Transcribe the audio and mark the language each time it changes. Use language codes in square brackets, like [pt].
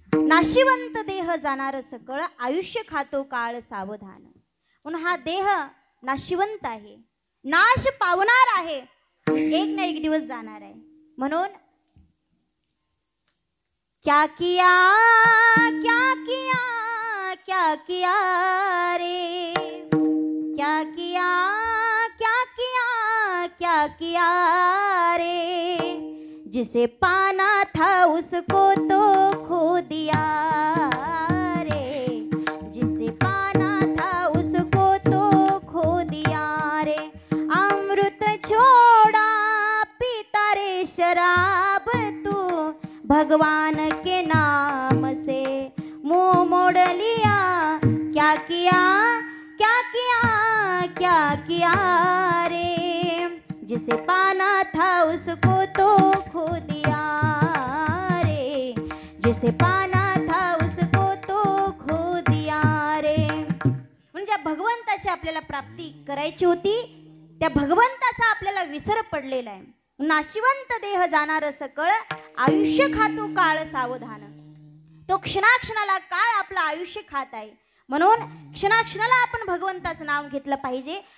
[mr] नाशिवंत देह जाणार सकळ, आयुष्य खातो काळ सावधान. म्हणून हा देह नाशिवंत आहे, नाश पावणार आहे, एक ना एक दिवस जाणार आहे. [hi] म्हणून क्या किया क्या किया क्या किया रे, क्या किया क्या किया क्या किया रे, जिसे पाना था उसको तो खो दिया रे, जिसे पाना था उसको तो खो दिया रे. अमृत छोड़ा पीता रे शराब तू, भगवान के नाम से मुंह मोड़ लिया. क्या किया क्या किया क्या किया रे, जिसे पाना था उसको तो खो दिया रे, जिसे पाना था उसको तो खो दिया रे. [mr] म्हणजे भगवंताची आपल्याला प्राप्ती करायची होती, त्या भगवंताचा आपल्याला विसर पडलेला आहे. नाशिवंत देह जाणार सकळ, आयुष्य खातो काळ सावधान. तो क्षणाक्षणाला काळ आपलं आयुष्य खात आहे. म्हणून क्षणाक्षणाला आपण भगवंताचं नाव घेतलं पाहिजे.